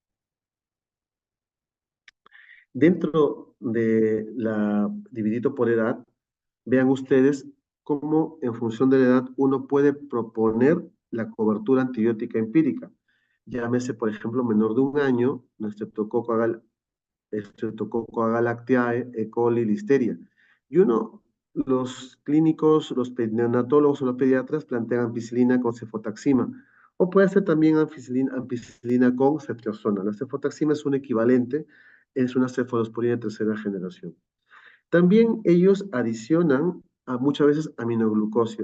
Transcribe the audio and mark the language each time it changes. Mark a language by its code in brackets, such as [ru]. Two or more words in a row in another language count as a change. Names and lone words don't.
[es] Dentro de dividido por edad, vean ustedes cómo en función de la edad uno puede proponer la cobertura antibiótica empírica. Llámese, por ejemplo, menor de 1 año, Streptococcus agalactiae, E. coli, listeria. Y los clínicos, los neonatólogos o los pediatras plantean ampicilina con cefotaxima. O puede ser también ampicilina con ceftriaxona. La cefotaxima es un equivalente, es una cefalosporina de 3ª generación. También ellos adicionan muchas veces aminoglucosio.